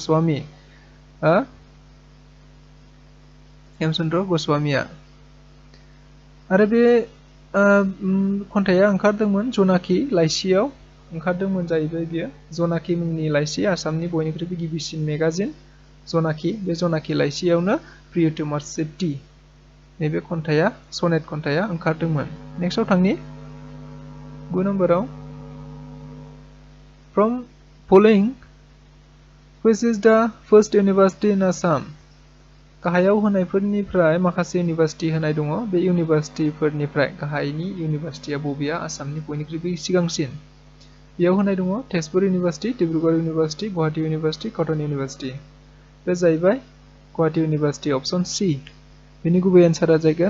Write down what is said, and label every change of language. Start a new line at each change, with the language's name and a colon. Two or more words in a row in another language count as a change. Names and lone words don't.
Bodo: गस्वामीया आरो बे खन्थाइया ओंखारदोंमोन जनाखि लाइसियाव ओंखारदोंमोन जाहैबाय बियो जनाखि मुंनि लाइसि आसामनि बयनिख्रुइबो गिबिसिन मेगाजिन जनाखि बे जनाखि लाइसियावनो प्रियतमा सिट्टी नैबे खन्थाइया सनेट खन्थाइया ओंखारदोंमोन नेक्स्टआव थांनि 9 नम्बराव
English: From following which is the first university in Assam
Bodo: गाहायाव होनायफोरनिफ्राय माखासे इउनिभार्सिटि होनाय दङ बे इउनिभार्सिटिफोरनिफ्राय गाहायनि इउनिभार्सिटिया बबेया आसामनि बयनिख्रुइबो सिगांसिन बेयाव होनाय दङ तेजपुर इउनिभार्सिटि डिब्रुगड़ इउनिभार्सिटि गुवाहाटी इउनिभार्सिटि कटन इउनिभार्सिटि बे जाहैबाय गुवाहाटी इउनिभार्सिटि ऑप्शन सी बेनि गुबै एन्सारा जागोन